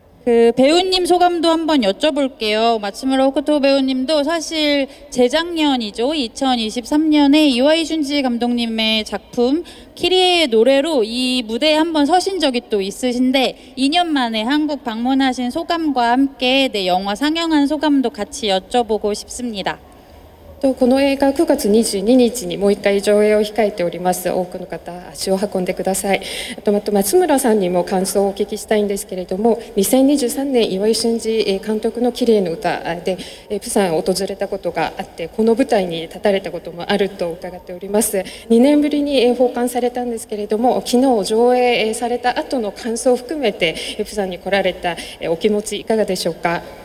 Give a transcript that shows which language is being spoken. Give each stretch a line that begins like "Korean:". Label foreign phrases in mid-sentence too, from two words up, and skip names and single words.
Korean: 그 배우님 소감도 한번 여쭤볼게요. 마츠무라 호쿠토 배우님도 사실 재작년이죠. 2023년에 이와이 슌지 감독님의 작품 키리에의 노래로 이 무대에 한번 서신 적이 또 있으신데 2년 만에 한국 방문하신 소감과 함께 네, 영화 상영한 소감도 같이 여쭤보고 싶습니다.
Japanese: この映画9月22日にもう一回上映を控えております。多くの方足を運んでください。あと松村さんにも感想をお聞きしたいんですけれども、2023年岩井俊二監督の綺麗な歌でプサンを訪れたことがあって、この舞台に立たれたこともあると伺っております。2年ぶりに訪韓されたんですけれども、昨日上映された後の感想を含めてプサンに来られたお気持ちいかがでしょうか。